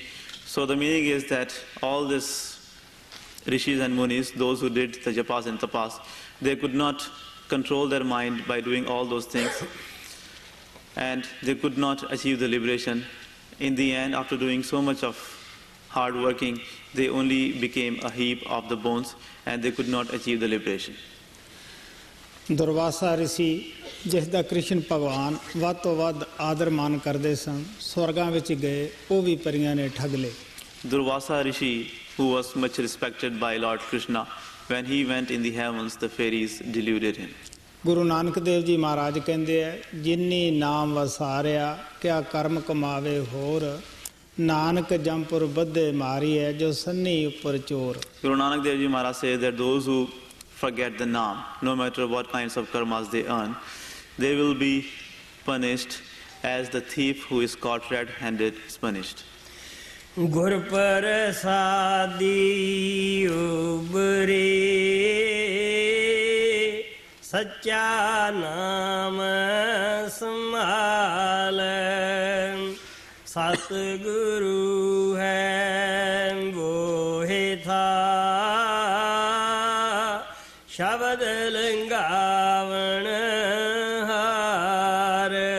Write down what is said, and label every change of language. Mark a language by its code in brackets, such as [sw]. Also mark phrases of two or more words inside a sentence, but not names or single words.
[en] So the meaning is that all these rishis and munis, those who did the japas and tapas, they could not control their mind by doing all those things. And they could not achieve the liberation. In the end, after doing so much of hard working, they only became a heap of the bones and they could not achieve the liberation. [pa] ਦੁਰਵਾਸਾ ਰਿਸ਼ੀ ਜਿਸ ਦਾ ਕ੍ਰਿਸ਼ਨ ਭਗਵਾਨ ਵੱਧ ਤੋਂ ਵੱਧ ਆਦਰ ਮਾਨ ਕਰਦੇ ਸਨ, ਸਵਰਗਾਂ ਵਿੱਚ ਗਏ, ਉਹ ਵੀ ਪਰੀਆਂ ਨੇ ਠੱਗ ਲਏ। [en] Durvasa Rishi, who was much respected by Lord Krishna, when he went in the heavens, the fairies deluded him. [pa] ਗੁਰੂ ਨਾਨਕ ਦੇਵ ਜੀ ਮਹਾਰਾਜ ਕਹਿੰਦੇ ਹੈ, ਜਿਨੀ ਨਾਮ ਵਸਾਰਿਆ ਕਿਆ ਕਰਮ ਕਮਾਵੇ ਹੋਰ, ਨਾਨਕ ਜੰਪੁਰ ਬੱਧੇ ਮਾਰੀ ਹੈ ਜੋ ਸੰਨੀ ਉੱਪਰ ਚੋਰ। [en] Guru Nanak Dev Ji Maharaj says that those who forget the Naam, no matter what kinds of karmas they earn, they will be punished as the thief who is caught red-handed is punished. [pa] ਗੁਰ ਪ੍ਰਸਾਦੀ ਉਬਰੇ ਸੱਚਾ ਨਾਮ ਸੰਭਾਲ, ਸਤਿਗੁਰੂ ਹੈ ਵੋਹਿ ਥਾ ਸ਼ਬਦ ਲੰਗਾਵਣ ਹਾਰ।